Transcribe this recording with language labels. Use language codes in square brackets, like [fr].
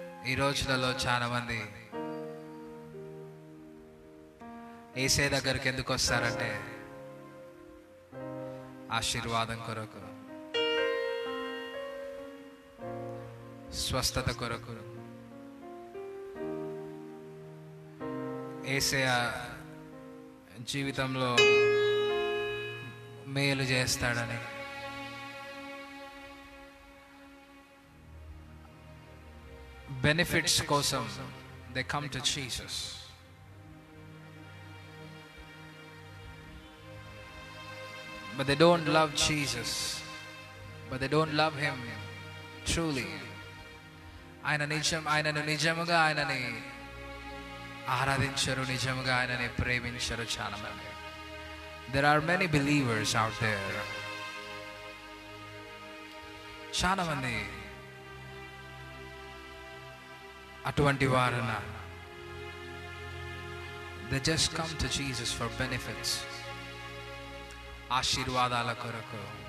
[te] ఈ రోజులలో చాలా మంది యేసయ్య దగ్గరికి ఎందుకు వస్తారంటే ఆశీర్వాదం కొరకు, స్వస్థత కొరకు, యేసయ్య జీవితంలో మేలు చేస్తాడని, [en] Benefits కోసం they come to Jesus. But they don't love Jesus. But they don't love him truly. [te] ఆయనను నిజముగా ఆయనని ఆరాధించరు, నిజముగా ఆయనని ప్రేమించరు చాలా మంది. [en] There are many believers out there. [te] చాలామంది అటువంటి వారున [en] they just come to Jesus for benefits, [te] ఆశీర్వాదాల కొరకు.